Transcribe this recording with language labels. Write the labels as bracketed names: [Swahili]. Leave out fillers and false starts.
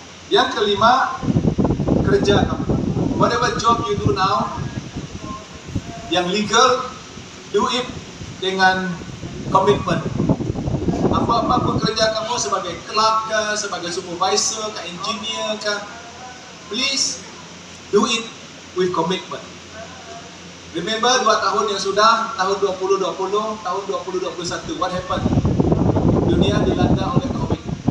[Malay] Yang kelima, kerja kamu. [English] Whatever job you do now, [Malay] yang legal, [English] do it [Malay] dengan komitmen. Apa-apa pekerja kamu sebagai clerk ke, sebagai supervisor ke, engineer ke, [English] please do it with commitment. [Malay] Remember 2 tahun yang sudah, tahun 2020, tahun 2021, [English] what happened? [Malay] Dunia dilanda oleh COVID.